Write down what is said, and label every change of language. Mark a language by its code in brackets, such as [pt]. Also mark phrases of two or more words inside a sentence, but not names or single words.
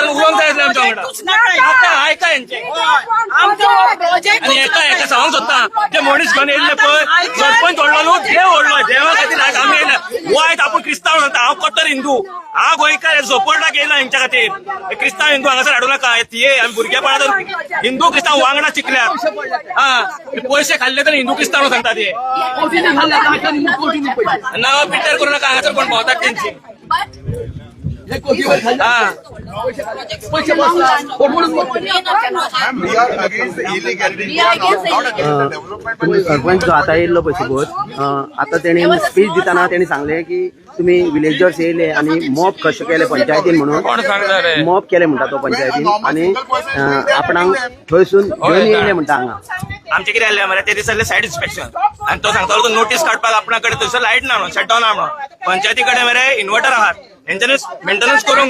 [kok] उलोवंक जाय आमच्या वांगडा आता ऐका यांचे आणि एका सांगूंक सोदता ते मनीस घेवन येयल्ले पळय सरपंच व्हडलो देव व्हडलो देवा खातीर आमी येयले वायट आपूण क्रिस्तांव म्हणटा हांव कट्टर हिंदू हांव गोंयकार सपोर्टाक येयला हेंच्या खातीर क्रिस्तांव हिंदू हांगासर हाडूं नाका आमी भुरगेपणांत हिंदू क्रिस्तांव वांगडा चिकल्या हा पयशे खाल्ले तर हिंदू क्रिस्तांव सांगता ते नांवां पिड्ड्यार करूं नाका हांगासर कोण भोंवतात तेंची [mr] हे कोटीवर खाल्लं. हा पैसे बसतात. कोटवडून [en] We are against the illegality. We are against Not against the development. [kok] पण सरपंच जो आता येयल्लो पळय सोबत आता तेणी स्पीच दिताना तेणी सांगले की तुम्ही विलेजर्स येयले आणि मॉब कशे केले पंचायतीन म्हणून कोण सांगता रे मॉब केले म्हणटा तो पंचायतीन आणि आपणाक थंयसून घेवन येयले म्हणटा हांगा आमचे कितें जाल्लें मरे ते दिसाले [en] site inspection [kok] आनी तो सांगतालो तो नोटीस काडपाक आपणा कडेन थंयसर लायट ना म्हणून शटडावन आहा म्हणून पंचायती कडेन मरे इन्वर्टर आहात तेंच्यानी मेंटेनन्स करूंक